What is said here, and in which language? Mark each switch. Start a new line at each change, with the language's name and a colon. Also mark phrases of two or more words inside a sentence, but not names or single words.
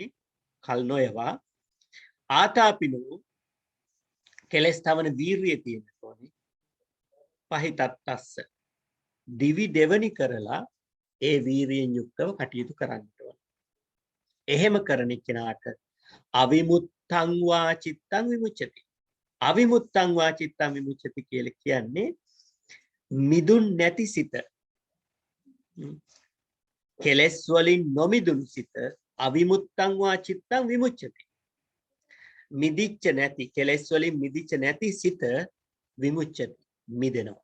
Sinhala: කල් නොයවා ආතාපිනෝ කෙලස් තවන වීර්යය තියෙන්නට ඕනේ. පහිතත්ස්ස දිවි දෙවනි කරලා ඒ වීර්යයෙන් යුක්තව කටයුතු කරන්නට ඕනේ. එහෙම කරන කෙනාට
Pali: අවිමුත්තං වා චිත්තං විමුච්ඡති. අවිමුත්තං වා චිත්තං විමුච්ඡති
Sinhala: කියලා කියන්නේ මිදුන් නැති සිත. කෙලස් වලින් නොමිදුණු සිත
Pali: අවිමුත්තං වා චිත්තං විමුච්ඡති.
Sinhala: මිදිච්ච නැති කෙලස් වලින් මිදිච්ච නැති සිත විමුච්ඡති මිදෙනවා.